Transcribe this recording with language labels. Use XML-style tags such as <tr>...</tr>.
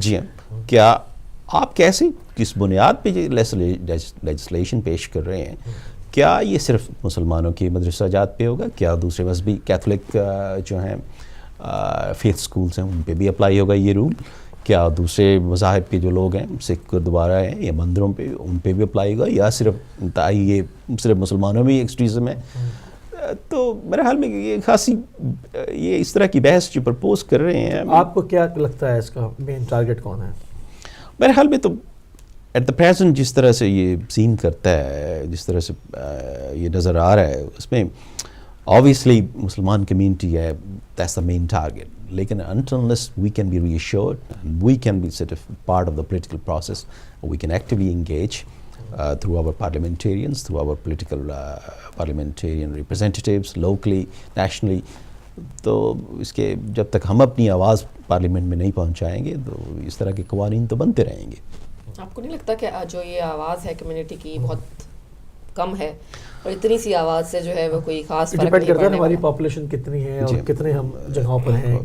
<ur>جی ہاں, کیا آپ کیسے کس بنیاد پہ یہ لیجسلیشن پیش کر رہے ہیں؟ کیا یہ صرف مسلمانوں کے مدرسہ جات پہ ہوگا؟ کیا دوسرے مذہبی کیتھولک جو ہیں فیتھ سکولز ہیں ان پہ بھی اپلائی ہوگا یہ رول؟ کیا دوسرے مذاہب کے جو لوگ ہیں, سکھ گردوارہ ہیں یا مندروں پہ, ان پہ بھی اپلائی ہوگا, یا صرف یہ صرف مسلمانوں میں ایکسٹریزم ہے؟ تو میرے خیال میں یہ خاصی یہ اس طرح کی بحث جو پرپوز کر رہے ہیں. آپ کو کیا لگتا ہے اس کا مین ٹارگٹ کون ہے؟ میرے خیال میں تو</ur> <en>at the present</en> <ur>جس طرح سے یہ سین کرتا ہے, جس طرح سے یہ نظر آ رہا ہے, اس میں obviously مسلمان کمیونٹی ہے,</ur> <en>that's the main target.</en> <ur>لیکن</ur> <en>unless we can be reassured and we can be sort of part of the political process, we can actively engage through our parliamentarians, through our political parliamentarian representatives locally, nationally.</en> <ur>تو اس کے جب تک ہم اپنی آواز parliament میں نہیں پہنچائیں گے تو اس طرح کے قوانین تو بنتے رہیں گے. آپ کو نہیں لگتا کہ جو یہ آواز ہے کمیونٹی کی بہت کم ہے, اور اتنی سی آواز سے جو ہے وہ کوئی خاص فرق نہیں پڑنے والا؟ ہماری پاپولیشن کتنی ہے اور کتنے ہم جگہوں پر ہیں.</ur>